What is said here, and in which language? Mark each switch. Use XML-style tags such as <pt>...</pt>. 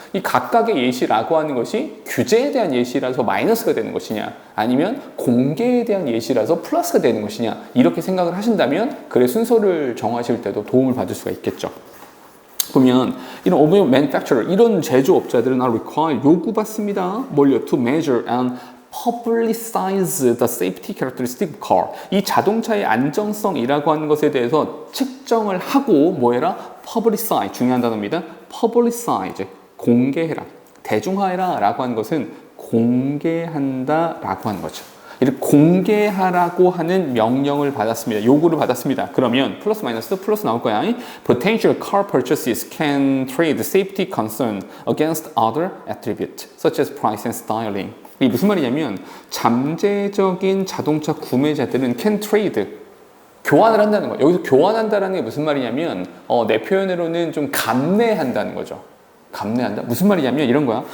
<ko>이 각각의 예시라고 하는 것이 규제에 대한 예시라서 마이너스가 되는 것이냐 아니면 공개에 대한 예시라서 플러스가 되는 것이냐 이렇게 생각을 하신다면 그래 순서를 정하실 때도 도움을 받을 수가 있겠죠. 보면 이런 automobile manufacturer, 이런 제조업자들은</ko> <en>are required,</en> <ko>요구받습니다. 뭘요?</ko> <en>To measure and publicize the safety characteristic of car.</en> <ko>이 자동차의 안정성이라고 하는 것에 대해서 측정을 하고 뭐해라? publicize, 중요한 단어입니다. publicize, 공개해라. 대중화해라 라고 하는 것은 공개한다 라고 하는 거죠. 이렇게 공개하라고 하는 명령을 받았습니다. 요구를 받았습니다. 그러면 플러스 마이너스 플러스 나올 거야.</ko> <en>Potential car purchases can trade safety concern against other attributes such as price and styling.</en> <ko>이게 무슨 말이냐면 잠재적인 자동차 구매자들은</ko> <en>can trade</en> <ko>교환을 한다는 거예요. 여기서 교환한다라는 게 무슨 말이냐면 내 표현으로는 좀 감내한다는 거죠. 감내한다? 무슨 말이냐면 이런 거야.</ko>